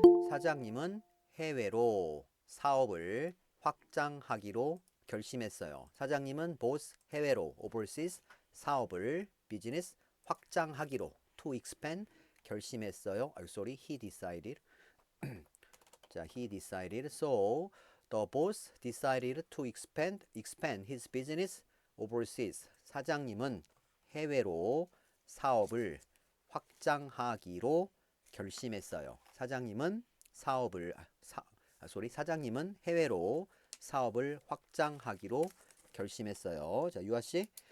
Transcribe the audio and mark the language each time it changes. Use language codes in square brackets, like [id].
[ko] 사장님은 해외로 사업을 확장하기로 결심했어요. 사장님은 [en] both [ko] 해외로 [en] overseas [ko] 사업을 비즈니스 확장하기로 [en] to expand [ko] 결심했어요. [en] sorry, he decided. 자, he decided. So the boss decided to expand his business overseas. [ko] 사장님은 해외로 사업을 확장하기로 결심했어요. 사장님은 사업을 사장님은 해외로 사업을 확장하기로 결심했어요. 자, 유아 씨.